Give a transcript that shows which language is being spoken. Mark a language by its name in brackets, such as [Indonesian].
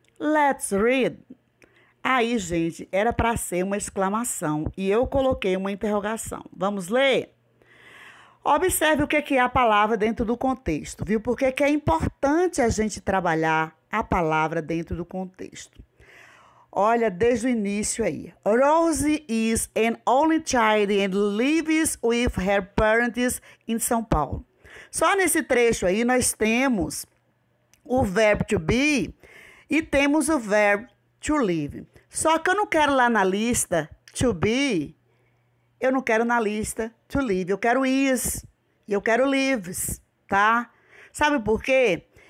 [English] Let's read. [Portuguese] Aí, gente, era para ser uma exclamação e eu coloquei uma interrogação. Vamos ler? Observe o que é a palavra dentro do contexto, viu? Porque que é importante a gente trabalhar a palavra dentro do contexto. Olha, desde o início aí. [English] Rose is an only child and lives with her parents in São Paulo. [Portuguese] Só nesse trecho aí nós temos o verbo to be e temos o verbo to live. Só que eu não quero lá na lista to be, eu não quero na lista to live, eu quero is e eu quero lives, tá? Sabe por quê?